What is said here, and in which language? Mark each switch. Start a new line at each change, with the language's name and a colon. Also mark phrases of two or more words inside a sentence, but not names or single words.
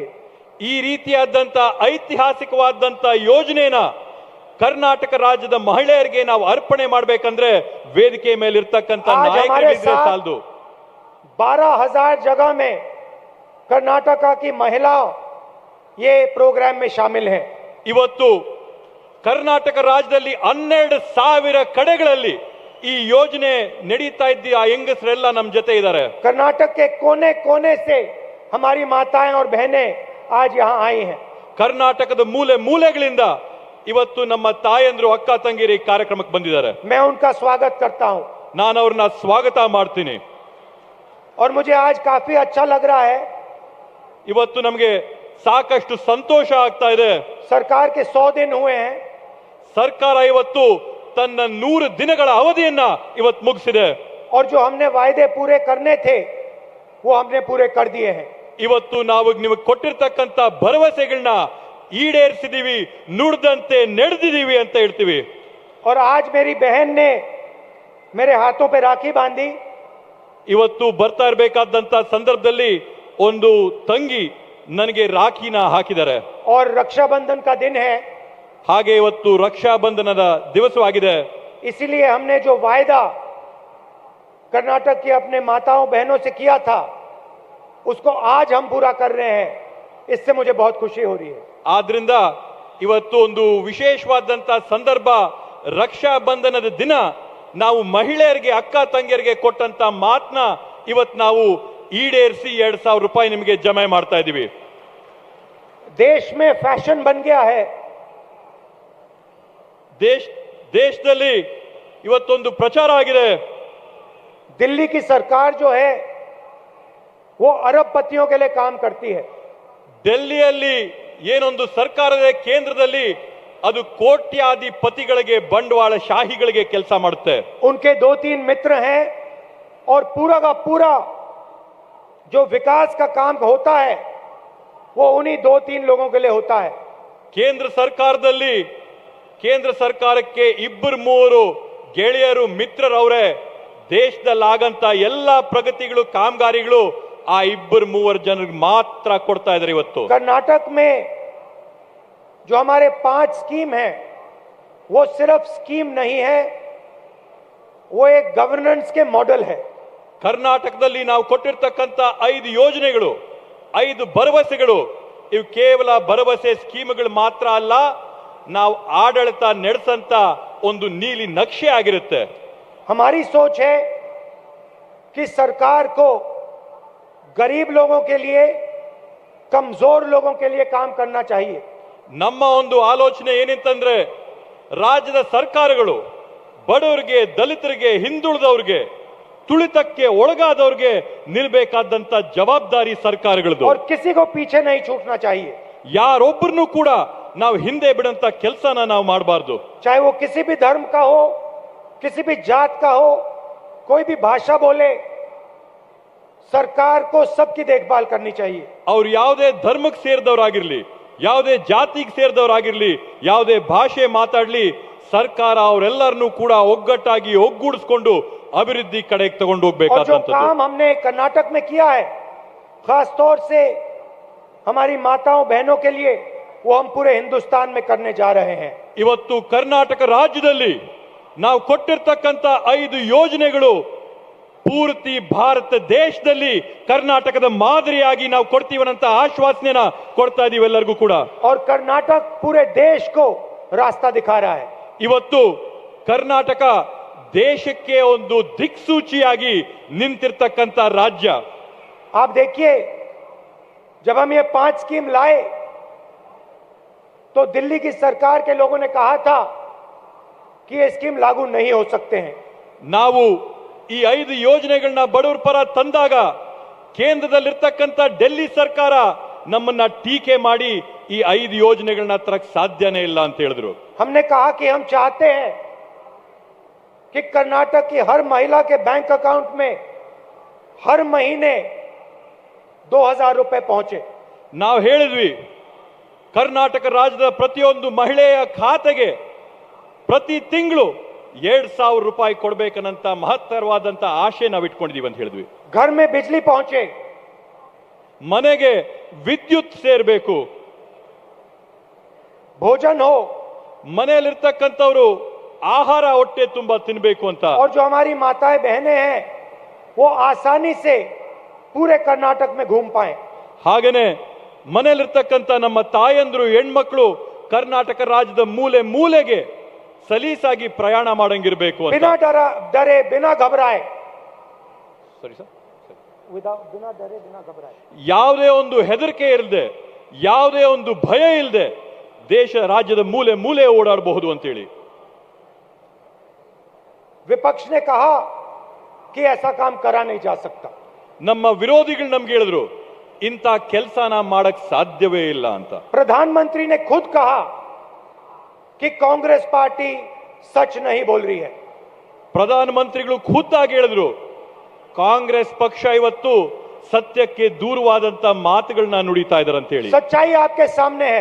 Kannada: ಈ ರೀತಿಯಾದಂತ ಐತಿಹಾಸಿಕವಾದಂತ ಯೋಜನೆನ ಕರ್ನಾಟಕ ರಾಜ್ಯದ ಮಹಿಳೆಯರಿಗೆ ನಾವು ಅರ್ಪಣೆ ಮಾಡಬೇಕಂದ್ರೆ ವೇದಿಕೆ ಮೇಲೆ ಇರತಕ್ಕಂತ ನಾಯಕರಿದ್ರೆ ಸಾಲದು।
Hindi: 12,000 जगह में कर्नाटका की महिलाओं ये प्रोग्राम में शामिल हैं।
Kannada: ಇವತ್ತು ಕರ್ನಾಟಕ ರಾಜ್ಯದಲ್ಲಿ 12,000 ಕಡೆಗಳಲ್ಲಿ ಈ ಯೋಜನೆ ನಡೀತಾ ಇದ್ದ ಆ ಹೆಂಗಸರೆಲ್ಲ ನಮ್ಮ ಜೊತೆ ಇದ್ದಾರೆ।
Hindi: कर्नाटक के कोने कोने से हमारी माताएं और बहनें आज यहाँ आई हैं।
Kannada: ಕರ್ನಾಟಕದ ಮೂಲೆ ಮೂಲೆಗಳಿಂದ ಇವತ್ತು ನಮ್ಮ ತಾಯಂದ್ರು ಅಕ್ಕ ತಂಗಿರಿ ಕಾರ್ಯಕ್ರಮಕ್ಕೆ ಬಂದಿದ್ದಾರೆ।
Hindi: मैं उनका स्वागत करता हूं।
Kannada: ನಾನು ಅವ್ರನ್ನ ಸ್ವಾಗತ ಮಾಡ್ತೀನಿ।
Hindi: और मुझे आज काफी अच्छा लग रहा है।
Kannada: ಇವತ್ತು ನಮಗೆ ಸಾಕಷ್ಟು ಸಂತೋಷ ಆಗ್ತಾ ಇದೆ।
Hindi: सरकार के 100 दिन हुए हैं।
Kannada: ಸರ್ಕಾರ ಇವತ್ತು ತನ್ನ 100 ದಿನಗಳ ಅವಧಿಯನ್ನ ಇವತ್ತು ಮುಗಿಸಿದೆ।
Hindi: और जो हमने वायदे पूरे करने थे वो हमने पूरे कर दिए हैं।
Kannada: ಇವತ್ತು ನಾವು ನಿಮಗೆ ಕೊಟ್ಟಿರ್ತಕ್ಕಂತ ಭರವಸೆಗಳನ್ನ ಈಡೇರಿಸಿದೀವಿ, ನುಡಿದಂತೆ ನಡೆದಿದೀವಿ ಅಂತ ಹೇಳ್ತೀವಿ।
Hindi: और आज मेरी बहन ने मेरे हाथों पे राखी बांधी।
Kannada: ಇವತ್ತು ಬರ್ತಾ ಇರಬೇಕಾದಂತ ಸಂದರ್ಭದಲ್ಲಿ ಒಂದು ತಂಗಿ ನನಗೆ ರಾಖಿನ ಹಾಕಿದ್ದಾರೆ।
Hindi: और रक्षाबंधन का दिन है।
Kannada: ಹಾಗೆ ಇವತ್ತು ರಕ್ಷಾ ಬಂಧನದ ದಿವಸವಾಗಿದೆ।
Hindi: इसीलिए हमने जो वायदा कर्नाटक की अपने माताओं बहनों से किया था उसको आज हम पूरा कर रहे हैं। इससे मुझे बहुत खुशी हो रही है।
Kannada: ಆದ್ರಿಂದ ಇವತ್ತು ಒಂದು ವಿಶೇಷವಾದಂತ ಸಂದರ್ಭ, ರಕ್ಷಾ ಬಂಧನದ ದಿನ ನಾವು ಮಹಿಳೆಯರಿಗೆ ಅಕ್ಕ ತಂಗಿಯರಿಗೆ ಕೊಟ್ಟಂತ ಮಾತನ್ನ ಇವತ್ತು ನಾವು ಈಡೇರಿಸಿ 2,000 ರೂಪಾಯಿ ನಿಮಗೆ ಜಮೆ ಮಾಡ್ತಾ ಇದೀವಿ।
Hindi: देश में फैशन बन गया है।
Kannada: ದೇಶದಲ್ಲಿ ಇವತ್ತೊಂದು ಪ್ರಚಾರ ಆಗಿದೆ।
Hindi: दिल्ली की सरकार जो है वो अरबपतियों के लिए काम करती है।
Kannada: ಡೆಲ್ಲಿಯಲ್ಲಿ ಏನೊಂದು ಸರ್ಕಾರದ ಕೇಂದ್ರದಲ್ಲಿ ಅದು ಕೋಟ್ಯಾಧಿಪತಿಗಳಿಗೆ ಬಂಡವಾಳ ಶಾಹಿಗಳಿಗೆ ಕೆಲಸ ಮಾಡುತ್ತೆ।
Hindi: उनके 2-3 मित्र हैं और पूरा का पूरा जो विकास का काम होता है वो उन्हीं 2-3 लोगों के लिए होता है।
Kannada: ಕೇಂದ್ರ ಸರ್ಕಾರದಲ್ಲಿ ಕೇಂದ್ರ ಸರ್ಕಾರಕ್ಕೆ 2-3 ಗೆಳೆಯರು ಮಿತ್ರರವರೇ ದೇಶದಲ್ಲಾಗಂತ ಎಲ್ಲ ಪ್ರಗತಿಗಳು ಕಾಮಗಾರಿಗಳು ಆ 2-3 ಜನರಿಗೆ ಮಾತ್ರ ಕೊಡ್ತಾ ಇದ್ದಾರೆ। ಇವತ್ತು
Hindi: कर्नाटक में जो हमारे 5 स्कीम है वो सिर्फ स्कीम नहीं है, वो एक गवर्नेंस के मॉडल है।
Kannada: ಕರ್ನಾಟಕದಲ್ಲಿ ನಾವು ಕೊಟ್ಟಿರ್ತಕ್ಕಂತ 5 ಯೋಜನೆಗಳು, 5 ಭರವಸೆಗಳು ಇವು ಕೇವಲ ಭರವಸೆ ಸ್ಕೀಮ್ಗಳು ಮಾತ್ರ ಅಲ್ಲ, ನಾವು ಆಡಳಿತ ನಡೆಸಂತ ಒಂದು ನೀಲಿ ನಕ್ಷೆ ಆಗಿರುತ್ತೆ।
Hindi: हमारी सोच है कि सरकार को गरीब लोगों के लिए, कमजोर लोगों के लिए काम करना चाहिए।
Kannada: ನಮ್ಮ ಒಂದು ಆಲೋಚನೆ ಏನಿತ್ತಂದ್ರೆ ರಾಜ್ಯದ ಸರ್ಕಾರಗಳು ಬಡವರಿಗೆ, ದಲಿತರಿಗೆ, ಹಿಂದುಳಿದವರಿಗೆ, ತುಳಿತಕ್ಕೆ ಒಳಗಾದವರಿಗೆ ನಿಲ್ಬೇಕಾದಂತ ಜವಾಬ್ದಾರಿ ಸರ್ಕಾರಗಳದು।
Hindi: और किसी को पीछे नहीं छूटना चाहिए।
Kannada: ಯಾರೊಬ್ಬರನ್ನು ಕೂಡ ನಾವು ಹಿಂದೆ ಬಿಡಂತ ಕೆಲಸನ ನಾವು ಮಾಡಬಾರ್ದು।
Hindi: चाहे वो किसी भी धर्म का हो, किसी भी जात का हो, कोई भी भाषा बोले, सरकार को सबकी देखभाल करनी चाहिए।
Kannada: ಅವ್ರು ಯಾವುದೇ ಧರ್ಮಕ್ಕೆ ಸೇರಿದವರಾಗಿರ್ಲಿ, ಯಾವುದೇ ಜಾತಿಗೆ ಸೇರಿದವರಾಗಿರ್ಲಿ, ಯಾವುದೇ ಭಾಷೆ ಮಾತಾಡ್ಲಿ, ಸರ್ಕಾರ ಅವರೆಲ್ಲರನ್ನೂ ಕೂಡ ಒಗ್ಗಟ್ಟಾಗಿ ಒಗ್ಗೂಡಿಸಿಕೊಂಡು ಅಭಿವೃದ್ಧಿ ಕಡೆಗೆ ತಗೊಂಡು
Hindi: और जो
Kannada: ಹೋಗಬೇಕಾದಂತದ್ದು।
Hindi: काम हमने कर्नाटक में किया है खास तौर से हमारी माताओं बहनों के लिए, वो हम पूरे हिंदुस्तान में करने जा रहे हैं।
Kannada: ಇವತ್ತು ಕರ್ನಾಟಕ ರಾಜ್ಯದಲ್ಲಿ ನಾವು ಕೊಟ್ಟಿರ್ತಕ್ಕಂತ 5 ಯೋಜನೆಗಳು ಪೂರ್ತಿ ಭಾರತ ದೇಶದಲ್ಲಿ ಕರ್ನಾಟಕದ ಮಾದರಿಯಾಗಿ ನಾವು ಕೊಡ್ತೀವನ್ನಂತ ಆಶ್ವಾಸನೆನ ಕೊಡ್ತಾ ಇದೀವಿ ಎಲ್ಲರಿಗೂ ಕೂಡ।
Hindi: और कर्नाटक पूरे देश को रास्ता दिखा रहा है।
Kannada: ಇವತ್ತು ಕರ್ನಾಟಕ ದೇಶಕ್ಕೆ ಒಂದು ದಿಕ್ಸೂಚಿಯಾಗಿ ನಿಂತಿರ್ತಕ್ಕಂತ ರಾಜ್ಯ।
Hindi: आप देखिए, जब हम ये 5 स्कीम लाए तो दिल्ली की सरकार के लोगों ने कहा था कि ये स्कीम लागू नहीं हो सकते हैं।
Kannada: ನಾವು ಈ 5 ಯೋಜನೆಗಳನ್ನ ಬಡವರ ಪರ ತಂದಾಗ ಕೇಂದ್ರದಲ್ಲಿರ್ತಕ್ಕಂತ ಡೆಲ್ಲಿ ಸರ್ಕಾರ ನಮ್ಮನ್ನ ಟೀಕೆ ಮಾಡಿ ಈ 5 ಯೋಜನೆಗಳನ್ನ ತರಕ್ ಸಾಧ್ಯನೇ ಇಲ್ಲ ಅಂತ ಹೇಳಿದ್ರು।
Hindi: हमने कहा कि हम चाहते हैं कि कर्नाटक की हर महिला के
English: bank account
Hindi: में हर महीने 2,000 रुपए पहुंचे।
Kannada: ನಾವು ಹೇಳಿದ್ವಿ ಕರ್ನಾಟಕ ರಾಜ್ಯದ ಪ್ರತಿಯೊಂದು ಮಹಿಳೆಯ ಖಾತೆಗೆ ಪ್ರತಿ ತಿಂಗಳು 2,000 ರೂಪಾಯಿ ಕೊಡ್ಬೇಕನ್ನಂತ ಮಹತ್ತರವಾದಂತ ಆಶೆ ನಾವು ಇಟ್ಕೊಂಡಿದೀವಿ ಅಂತ ಹೇಳಿದ್ವಿ.
Hindi: घर में बिजली पहुंचे,
Kannada: ಮನೆಗೆ ವಿದ್ಯುತ್ ಸೇರ್ಬೇಕು,
Hindi: भोजन हो,
Kannada: ಮನೆಯಲ್ಲಿರ್ತಕ್ಕಂಥವ್ರು ಆಹಾರ ಹೊಟ್ಟೆ ತುಂಬಾ ತಿನ್ಬೇಕು ಅಂತ.
Hindi: और जो हमारी माताएं बहनें हैं वो आसानी से पूरे कर्नाटक में घूम पाए.
Kannada: ಹಾಗೇನೆ ಮನೆಯಲ್ಲಿರ್ತಕ್ಕಂಥ ನಮ್ಮ ತಾಯಂದ್ರು ಹೆಣ್ಮಕ್ಳು ಕರ್ನಾಟಕ ರಾಜ್ಯದ ಮೂಲೆ ಮೂಲೆಗೆ ಸಲೀಸಾಗಿ ಪ್ರಯಾಣ ಮಾಡಂಗಿರ್ಬೇಕು ಅಂತ.
Hindi: बिना डरे बिना घबराए,
Kannada: ಸರಿ ಸರ್,
Hindi: बिना डरे बिना घबराए,
Kannada: ಯಾವುದೇ ಒಂದು ಹೆದರಿಕೆ ಇಲ್ಲದೆ, ಯಾವುದೇ ಒಂದು ಭಯ ಇಲ್ಲದೆ ದೇಶ ರಾಜ್ಯದ ಮೂಲೆ ಮೂಲೆ ಓಡಾಡಬಹುದು ಅಂತೇಳಿ.
Hindi: विपक्ष ने कहा कि ऐसा काम करा नहीं जा सकता.
Kannada: ನಮ್ಮ ವಿರೋಧಿಗಳು ನಮ್ಗೆ ಹೇಳಿದ್ರು ಇಂಥ ಕೆಲಸನ ಮಾಡಕ್ ಸಾಧ್ಯವೇ ಇಲ್ಲ ಅಂತ.
Hindi: प्रधानमंत्री ने खुद कहा कि कांग्रेस पार्टी सच नहीं बोल रही है.
Kannada: ಪ್ರಧಾನಮಂತ್ರಿಗಳು ಖುದ್ದಾಗಿ ಹೇಳಿದ್ರು ಕಾಂಗ್ರೆಸ್ ಪಕ್ಷ ಇವತ್ತು ಸತ್ಯಕ್ಕೆ ದೂರವಾದಂತ ಮಾತುಗಳನ್ನ ನುಡಿತಾ ಇದ್ದಾರೆ ಅಂತ ಹೇಳಿ.
Hindi: सच्चाई आपके सामने है.